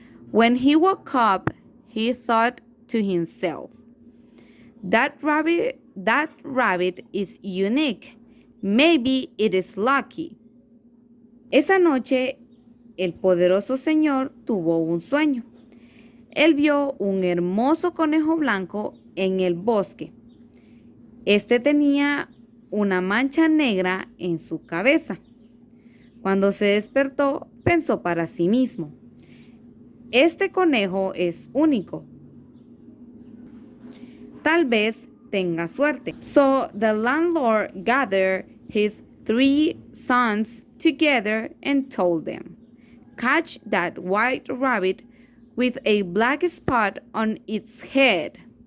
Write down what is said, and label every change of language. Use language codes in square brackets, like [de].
[en] When he woke up, he thought to himself, that rabbit is unique. Maybe it is lucky. [es] Esa noche, el poderoso señor tuvo un sueño. Él vio un hermoso conejo blanco en el bosque. Este tenía una mancha negra en su cabeza. Cuando se despertó, pensó para sí mismo, este conejo es único. Tal vez tenga suerte. [en] So the landlord gathered his 3 sons together and told them, catch that white rabbit with a black spot on its head.